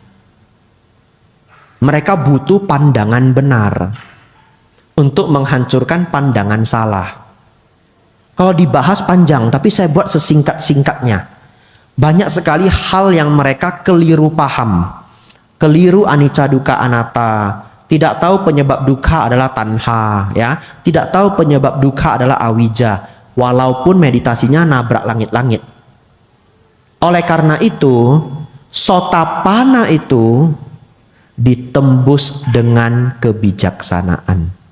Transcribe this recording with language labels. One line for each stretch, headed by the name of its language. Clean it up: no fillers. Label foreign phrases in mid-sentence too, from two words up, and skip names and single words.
Indonesian: Mereka butuh pandangan benar untuk menghancurkan pandangan salah. Kalau dibahas panjang, tapi saya buat sesingkat-singkatnya. Banyak sekali hal yang mereka keliru paham.
Pali: Keliru anicca dukkha anatta.
Indonesian: Tidak tahu penyebab dukkha adalah tanha. Ya. Tidak tahu penyebab dukkha adalah awija. Walaupun meditasinya nabrak langit-langit. Oleh karena itu, Sotapanna itu ditembus dengan kebijaksanaan.